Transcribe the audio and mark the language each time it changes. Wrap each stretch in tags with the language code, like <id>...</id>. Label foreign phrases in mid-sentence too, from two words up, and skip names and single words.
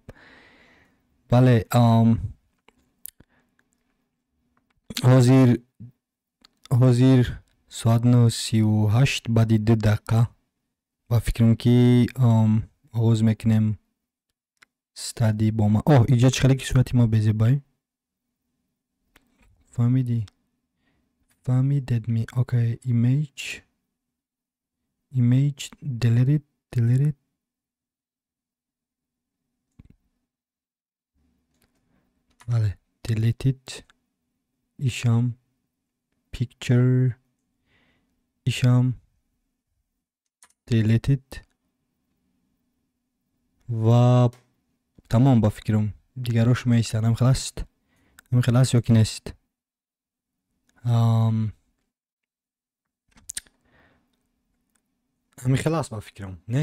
<tg>Бале, ҳозир соат 9:38 баъди 2 дақиқа ба фикрам ки оғоз мекунем стади бо ман. Иҷо чӣ хеле ки сурати ма безебай. Фаҳмидедми? Окей,</tg> <en>image delete.</en> <tg>Бале, deleted. Ишам picture. Ишам deleted. Ва тамом ба фикрам. Дигарош меистад. Ҳамин хел аст ё ки нест? ҳамин хел аст ба фикрам, не?</tg>